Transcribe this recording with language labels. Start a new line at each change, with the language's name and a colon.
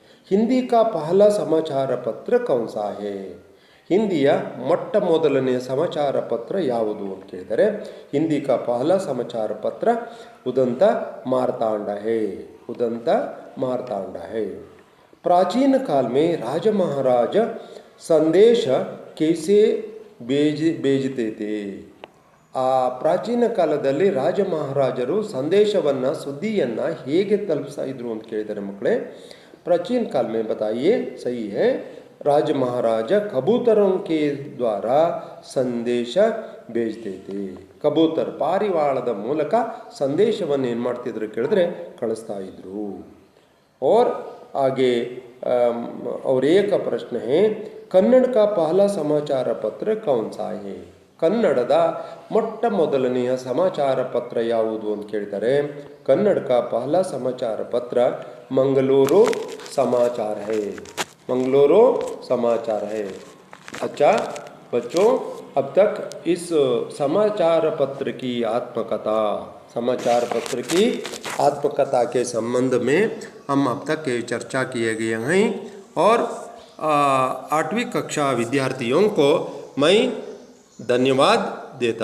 Hindi: हिंदी का पहला समाचार पत्र कौन सा है?
Kannada: ಹಿಂದಿಯ ಮೊಟ್ಟ ಮೊದಲನೆಯ ಸಮಾಚಾರ ಪತ್ರ ಯಾವುದು ಅಂತ ಕೇಳಿದರೆ ಹಿಂದಿ
Hindi: का पहला समाचार पत्र उदंत मार्तांड है. उदंत मार्तांड है. प्राचीन काल में राजा महाराज संदेश कैसे भेजते थे?
Kannada: ಆ ಪ್ರಾಚೀನ ಕಾಲದಲ್ಲಿ ರಾಜ ಮಹಾರಾಜರು ಸಂದೇಶವನ್ನು ಸುದ್ದಿಯನ್ನು ಹೇಗೆ ತಲುಪಿಸ್ತಾ ಇದ್ರು ಅಂತ ಕೇಳಿದರೆ ಮಕ್ಕಳೇ,
Hindi: प्राचीन काल में बताइए. सही है. राज महाराज कबूतरों के द्वारा संदेश भेजते थे.
Kannada: ಕಬೂತರ್ ಪಾರಿವಾಳದ ಮೂಲಕ ಸಂದೇಶವನ್ನು ಏನು ಮಾಡ್ತಿದ್ರು ಕೇಳಿದ್ರೆ ಕಳಿಸ್ತಾ ಇದ್ರು.
Hindi: और आगे और एक प्रश्न है, कन्नड़ का पहला समाचार पत्र कौन सा है?
Kannada: ಕನ್ನಡದ ಮೊಟ್ಟ ಮೊದಲನೆಯ ಸಮಾಚಾರ ಪತ್ರ ಯಾವುದು ಅಂತ ಕೇಳ್ತಾರೆ.
Hindi: ಕನ್ನಡ का पहला समाचार पत्र मंगलुरु समाचार है. मंगलुरु समाचार है. अच्छा बच्चों, अब तक इस समाचार पत्र की आत्मकथा, समाचार पत्र की आत्मकथा के संबंध में हम अब तक चर्चा किए गए हैं और 8वीं कक्षा विद्यार्थियों को मैं धन्यवाद देता हूँ.